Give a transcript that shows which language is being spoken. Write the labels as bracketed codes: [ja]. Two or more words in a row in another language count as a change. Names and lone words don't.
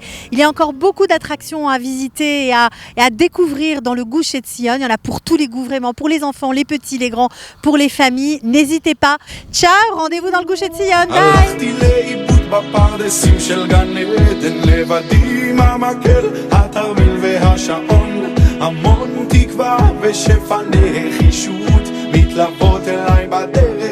[fr] Il y a encore beaucoup d'attractions à visiter et à découvrir dans le Gush Etzion. Il y en a pour tous les goûts vraiment, pour les enfants, les petits, les grands, pour les familles. N'hésitez pas. Ciao, rendez-vous dans le Gush Etzion. Bye. [he] הלכתי לאיבוד בפרדסים של גן עדן, לבדי עם המקל, התרמיל והשעון, המון תקווה ושפע נחישות מתלוות אליי בדרך.